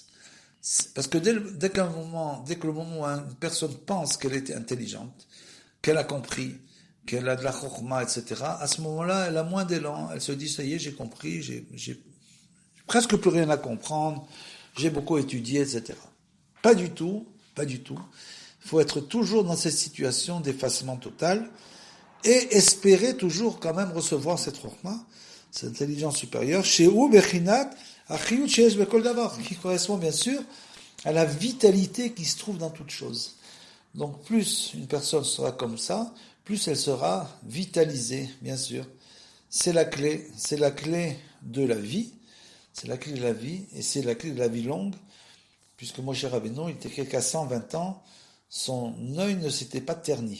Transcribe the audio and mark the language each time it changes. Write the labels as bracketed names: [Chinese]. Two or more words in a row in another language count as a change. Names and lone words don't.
[French] Parce que dès que le moment où une personne pense qu'elle était intelligente, qu'elle a compris, qu'elle a de la chokhma, etc., à ce moment-là, elle a moins d'élan, elle se dit, ça y est, j'ai compris, j'ai presque plus rien à comprendre, j'ai beaucoup étudié, etc. Pas du tout. Il faut être toujours dans cette situation d'effacement total, et espérer toujours quand même recevoir cette chokhma, cette intelligence supérieure, chez ou [Hebrew] בחינת החיות שיש בכל דבר, [French] qui correspond bien sûr à la vitalité qui se trouve dans toute chose. Donc plus une personne sera comme ça, plus elle sera vitalisée, bien sûr. C'est la clé de la vie, et c'est la clé de la vie longue, puisque Moshe Rabbeinu, il était qu'à 120 ans, son œil ne s'était pas terni.